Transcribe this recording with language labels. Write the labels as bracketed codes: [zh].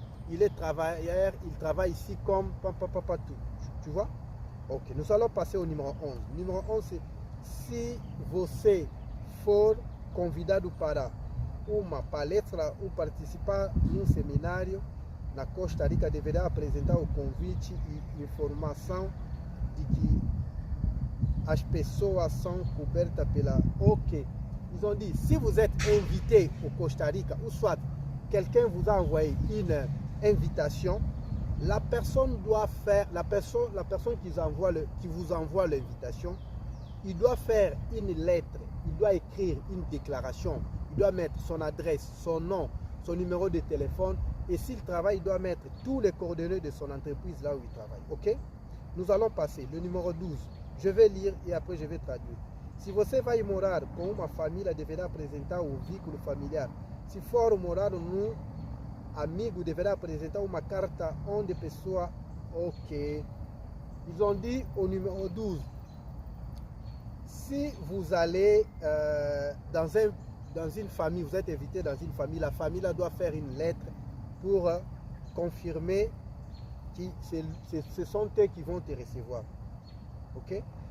[fr] Il est travailleur, il travaille ici comme tout. Tu vois? Ok, nous allons passer au numéro 11. Numéro 11, c'est [pt] si você for convidado para uma palestra ou participar num seminário na Costa Rica, deverá apresentar o convite e informação de que as pessoas são cobertas pela... [fr] Ok, ils ont dit, si vous êtes invité au Costa Rica, ou soit quelqu'un vous a envoyé une invitation, la personne doit faire, la personne qui vous envoie l'invitation, il doit faire une lettre, il doit écrire une déclaration, il doit mettre son adresse, son nom, son numéro de téléphone, et s'il travaille, il doit mettre tous les coordonnées de son entreprise là où il travaille. Ok? Nous allons passer le numéro 12. Je vais lire et après je vais traduire. [pt] Se você vai morar com uma família, deverá apresentar o vínculo familiar. Se for morar num amigo, deverá apresentar uma carta onde pessoa... Ok. [fr] Ils ont dit au numéro 12, si vous allez dans une famille, vous êtes invité dans une famille, la famille doit faire une lettre pour confirmer que ce sont eux qui vont te recevoir. Ok?